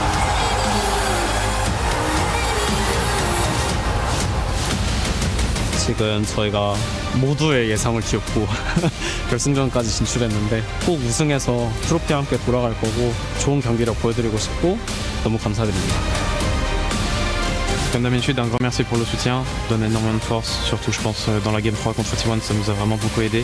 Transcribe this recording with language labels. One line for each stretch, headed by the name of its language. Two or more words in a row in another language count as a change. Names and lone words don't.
Korean: 지금 어쨌든 저희가 모두의 예상을 뒤엎고 결승전까지 진출했는데 꼭 우승해서 트로피와 함께 돌아갈 거고 좋은 경기력 보여드리고 싶고 너무 감사드립니다.
French: Comme d'habitude, un grand merci pour le soutien, donne énormément de force, surtout je pense dans la Game 3 contre T1, ça nous a vraiment beaucoup aidé.